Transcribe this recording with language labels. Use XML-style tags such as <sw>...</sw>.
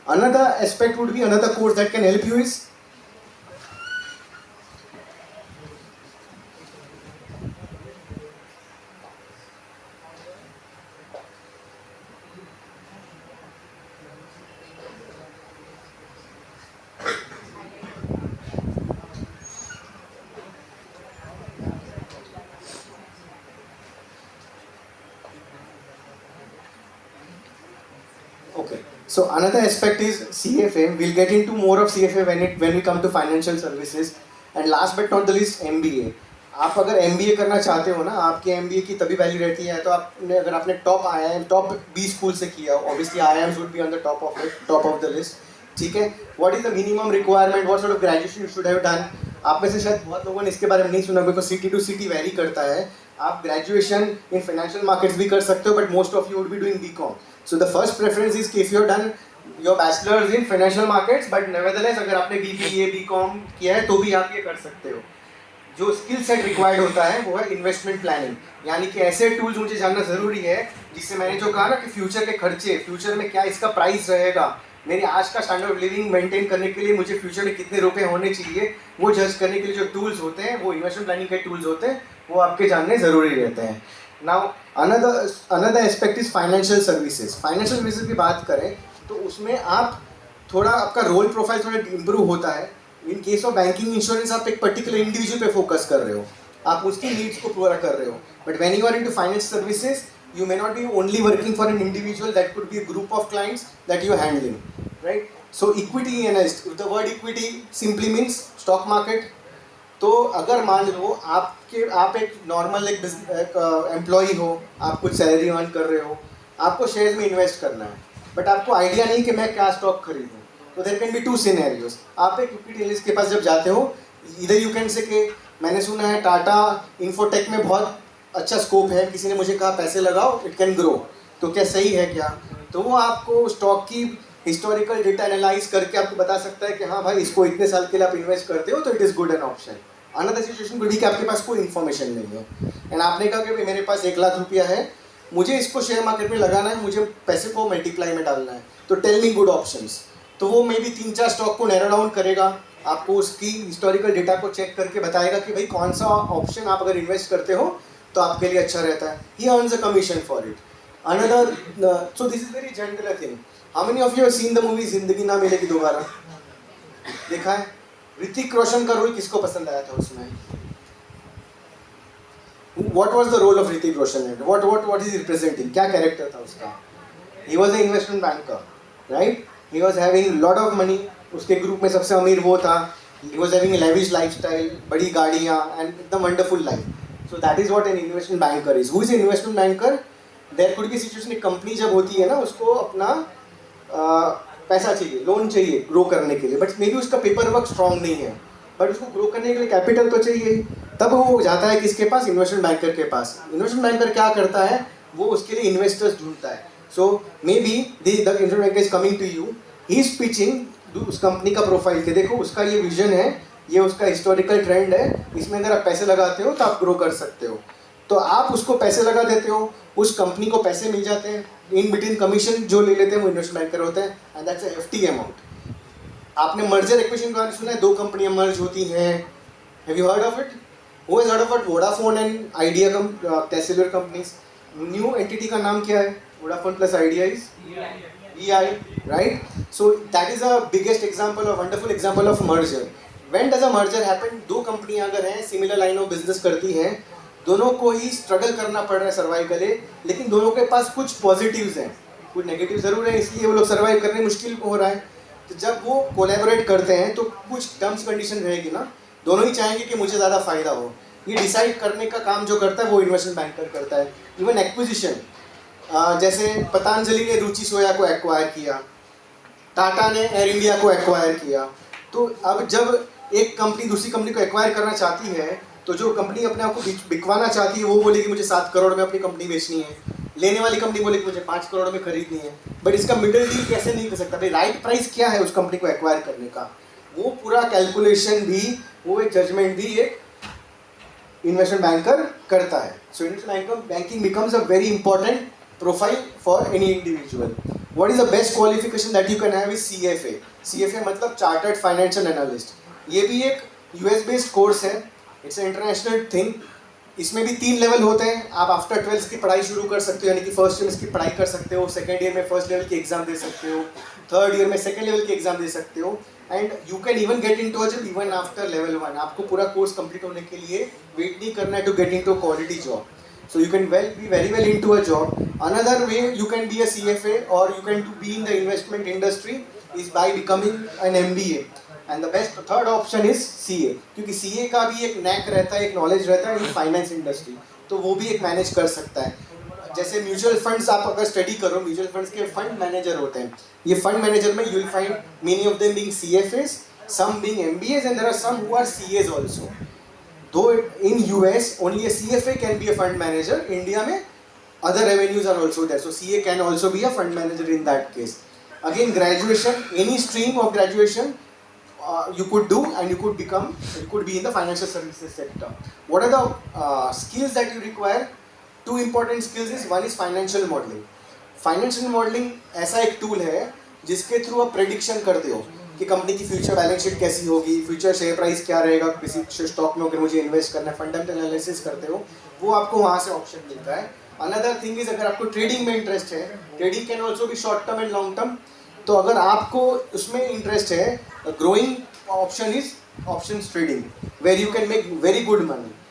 <en>Another aspect would be, another course that can help you is okay. So another aspect is CFA. We'll get into more of CFA when we come to financial services. And last but not the least, MBA.</en> <hi>आप अगर MBA करना चाहते हो ना, आपके MBA की तभी value रहती है तो आपने अगर आपने टॉप 20 स्कूल से किया,</hi> <en>Obviously IIMs would be on the top of the list.</en> <hi>ठीक है.</hi> <en>What is the minimum requirement? What sort of graduation you should have done?</en> <hi>आप में से शायद बहुत लोगों ने इसके बारे में नहीं सुना,</hi> <en>because city to city vary</en> <hi>करता है.</hi> <en>आप graduation in financial markets</en> <hi>भी कर सकते हो,</hi> <en>But most of you would be doing BCom. So the first preference is कि if you have done your bachelor's in financial markets, but nevertheless</en> <hi>अगर आपने BBA BCom किया है तो भी आप ये कर सकते हो. जो स्किल सेट रिक्वायर्ड होता है वो है इन्वेस्टमेंट प्लानिंग, यानी कि ऐसे टूल्स मुझे जानना ज़रूरी है जिससे मैंने जो कहा ना कि फ्यूचर के खर्चे, फ्यूचर में क्या इसका प्राइस रहेगा, मेरी आज का स्टैंडर्ड ऑफ लिविंग मेंटेन करने के लिए मुझे फ्यूचर में कितने रुपए होने चाहिए, वो जज करने के लिए जो टूल्स होते हैं, वो इन्वेस्टमेंट प्लानिंग के टूल्स होते हैं, वो आपके जानने ज़रूरी रहते हैं.</hi> <en>Now another aspect is financial services.</en> <hi>Financial services की बात करें तो उसमें आप थोड़ा आपका रोल प्रोफाइल थोड़ा इम्प्रूव होता है.</hi> <en>in case of banking insurance</en> <hi>आप एक पर्टिकुलर इंडिविजुअल पे फोकस कर रहे हो, आप उसकी नीड्स को पूरा कर रहे हो.</hi> <en>But when you are into finance services you may not be only working for an individual, that could be a group of clients that you are handling, right? So equity analyst, the word equity simply means stock market.</en> <hi>तो अगर मान लो आप एक normal एक employee हो, आप कुछ salary earn कर रहे हो, आपको शेयर्स में इन्वेस्ट करना है, बट आपको आइडिया नहीं कि मैं क्या स्टॉक खरीदूँ, तो</hi> <en>There can be two scenarios.</en> <hi>आप एक इक्विटी एनालिस्ट के पास जब जाते हो, इधर</hi> <en>you can say</en> <hi>कि मैंने सुना है टाटा इन्फोटेक में बहुत अच्छा स्कोप है, किसी ने मुझे कहा पैसे लगाओ,</hi> <en>it can grow,</en> <hi>तो क्या सही है क्या? तो वो आपको स्टॉक की हिस्टोरिकल डेटा एनालाइज करके आपको बता सकता है कि हाँ भाई इसको इतने साल के लिए आप इन्वेस्ट करते हो तो</hi> <en>It is good an option.</en> <hi>Another situation good ही कि आपके पास कोई इन्फॉर्मेशन नहीं है एंड आपने कहा कि मेरे पास 1 लाख रुपया है, मुझे इसको शेयर मार्केट में लगाना है, मुझे पैसे को मल्टीप्लाई में डालना है, तो</hi> <en>Tell me good options.</en> <hi>तो वो मे बी 3-4 स्टॉक को</hi> <en>narrow down</en> <hi>करेगा, आपको उसकी हिस्टोरिकल डेटा को चेक करके बताएगा कि भाई कौन सा ऑप्शन आप अगर इन्वेस्ट करते हो तो आपके लिए अच्छा रहता है.</hi> <en>He earns a commission for it. Another, so this is very general thing. How many of you have seen the movie Zindagi Na Milegi Dobara?</en> <hi>देखा है? ऋतिक रोशन का रोल किसको पसंद आया था उसमें?</hi> <en>What was the role of Hrithik Roshan? What is he representing?</en> <hi>क्या कैरेक्टर था उसका?</hi> <en>He was an investment banker, right? He was having lot of money.</en> <hi>उसके ग्रुप में सबसे अमीर वो था.</hi> <en>He was having a lavish lifestyle,</en> <hi>बड़ी गाड़ियाँ</hi> <en>and the wonderful life. So that is what an investment banker is. Who is an investment banker? There could be a situation,</en> <hi>एक company जब होती है ना, उसको अपना पैसा चाहिए, लोन चाहिए ग्रो करने के लिए, बट मे बी उसका पेपर वर्क स्ट्रॉन्ग नहीं है, बट उसको ग्रो करने के लिए कैपिटल तो चाहिए. तब वो जाता है किसके पास? इन्वेस्टमेंट बैंकर के पास. इन्वेस्टमेंट बैंकर क्या करता है? वो उसके लिए इन्वेस्टर्स ढूंढता है.</hi> <en>so may be the investment banker is coming to you, he is pitching</en> <hi>उस कंपनी का प्रोफाइल के देखो उसका ये विजन है, ये उसका हिस्टोरिकल ट्रेंड है, इसमें अगर आप पैसे लगाते हो तो आप ग्रो कर सकते हो. तो आप उसको पैसे लगा देते हो, उस कंपनी को पैसे मिल जाते हैं, इन बिटवीन कमीशन जो ले लेते हैं वो इन्वेस्टमेंट बैंकर होते हैं,</hi> <en>And that's a hefty amount.</en> <hi>आपने मर्जर एक्विजिशन के बारे में सुना है? 2 कंपनियां मर्ज होती हैं.</hi> <en>Have you heard of it?</en> <hi>Who has heard of it?</hi> <en>Vodafone and Idea cellular companies. New entity</en> <hi>का नाम क्या है?</hi> <en>Vodafone plus Idea is EI, right? So that is a biggest example, a wonderful example of merger. When does a merger happen?</en> <hi>2 कंपनियां अगर हैं,</hi> <en>similar line of business</en> <hi>करती हैं, दोनों को ही स्ट्रगल करना पड़ रहा है सर्वाइव के लिए, लेकिन दोनों के पास कुछ पॉजिटिव्स हैं, कुछ नेगेटिव ज़रूर है, इसलिए वो लोग सर्वाइव करने मुश्किल हो रहा है. तो जब वो कोलैबोरेट करते हैं तो कुछ टर्म्स कंडीशन रहेगी ना, दोनों ही चाहेंगे कि मुझे ज़्यादा फ़ायदा हो. ये डिसाइड करने का काम जो करता है वो इन्वेस्टमेंट बैंकर करता है. इवन एक्विजिशन, जैसे पतंजलि ने रुचि सोया को एक्वायर किया, टाटा ने एयर इंडिया को एक्वायर किया. तो अब जब एक कंपनी दूसरी कंपनी को एक्वायर करना चाहती है, तो जो कंपनी अपने आप को बिकवाना चाहती है वो बोलेगी मुझे 7 करोड़ में अपनी कंपनी बेचनी है, लेने वाली कंपनी बोलेगी मुझे 5 करोड़ में खरीदनी है. बट इसका मिडिल डील कैसे नहीं कर सकता भाई?</hi> <en>right price</en> <hi>क्या है उस कंपनी को एक्वायर करने का, वो पूरा कैलकुलेशन भी, वो एक जजमेंट भी एक इन्वेस्टमेंट बैंकर करता है.</hi> <en>So investment banking becomes a very important profile for any individual. What is the best qualification that you can have is CFA. CFA मतलब Chartered Financial Analyst.</en> <hi>ये भी एक</hi> <en>US based course है, it's international thing.</en> <hi>इसमें भी 3 level होते हैं. आप आफ्टर 12th की पढ़ाई शुरू कर सकते हो, यानी कि फर्स्ट ईयर में इसकी पढ़ाई कर सकते हो, सेकेंड ईयर में फर्स्ट लेवल की एग्जाम दे सकते हो, थर्ड ईयर में सेकेंड लेवल की एग्जाम दे सकते हो,</hi> <en>And you can even get into a job even after level 1.</en> <hi>आपको पूरा कोर्स कंप्लीट होने के लिए वेट नहीं करना है</hi> <en>To get into quality job. So you can be very well into a job. Another way you can be a CFA or you can be in the investment industry is by becoming an MBA. And the best third option is CA,</en> <hi>क्योंकि CA का भी एक NAAC रहता है, एक knowledge रहता है in finance industry, तो वो भी एक मैनेज कर सकता है. जैसे म्यूचुअल फंड्स आप अगर स्टडी करो, म्यूचुअल फंड्स के फंड मैनेजर होते हैं. ये फंड मैनेजर में</hi> <en>You will find many of them being CFAs, some being MBAs, and there are some who are CAs also. Though in US only a CFA can be a fund manager, India में other revenues are also there. So CA can also be a fund manager in that case. Again, graduation, any stream of graduation you could do, and you could be in the financial services sector. What are the skills that you require? Two important skills is, one is financial modeling.</en> <hi>Financial modeling ऐसा एक tool है जिसके through आप prediction करते हो कि company की future balance sheet कैसी होगी, फ्यूचर शेयर प्राइस क्या रहेगा, किसी स्टॉक में अगर मुझे इन्वेस्ट करना है, फंडामेंटल एनालिसिस करते हो, वो आपको वहाँ से ऑप्शन मिलता है.</hi> <en>another thing is,</en> <hi>अगर आपको ट्रेडिंग में इंटरेस्ट है,</hi> <en>trading can also be short term and long term,</en> <hi>तो अगर आपको उसमें इंटरेस्ट है,</hi> <en>Growing option is option trading, where you can make very good money.</en>